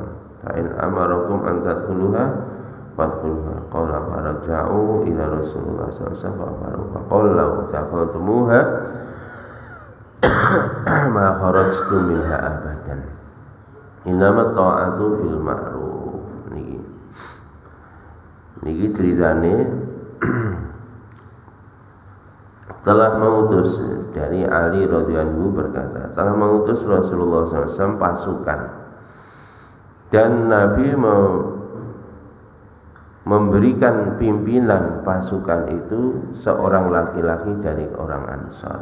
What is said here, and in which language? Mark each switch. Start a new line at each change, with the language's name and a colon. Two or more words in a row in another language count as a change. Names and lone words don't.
Arabic: فإن أمركم أن تدخلوها فادخلوها. قال فرجعوا إلى رسول الله صلى الله عليه وسلم فقال لو تقلتموها ما خرجتم منها أبدا. إنما الطاعة في المعروف.
Javanese: Niki ceritane
Indonesian: telah mengutus dari Ali radhiyallahu berkata, telah mengutus Rasulullah SAW pasukan dan Nabi memberikan pimpinan pasukan itu seorang laki-laki dari orang Ansor.